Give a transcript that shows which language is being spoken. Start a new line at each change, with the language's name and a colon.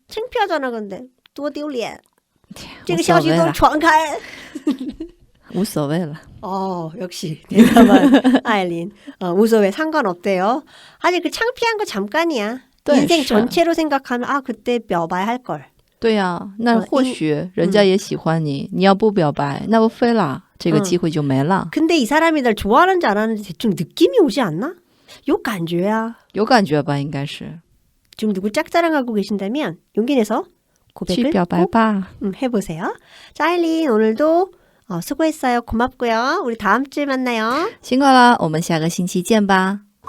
Korean: 창피하잖아 근데.
Chinese: 多丢脸.这个消息都传开. 无所谓了.
Korean: 역시 대담한 아일린. 무서워 상관없대요. 아니 그 창피한 거 잠깐이야. 인생 전체로 생각하면 그때 表白할 걸.
Chinese: 对呀，那或许人家也喜欢你，你要不表白，那不废了，这个机会就没了。
Korean: 근데 이 사람이 날 좋아하는지 안 하는지 대충 느낌이 오지 않나?
Chinese: 有感觉啊. 有感觉吧，应该是.
Korean: 지금 누구 짝사랑하고 계신다면 용기 내서 고백을
Chinese: 去表白吧.
Korean: 해보세요. 자, 아일린 오늘도 수고했어요. 고맙고요. 우리 다음 주에 만나요.
Chinese: 辛苦了，我们下个星期见吧.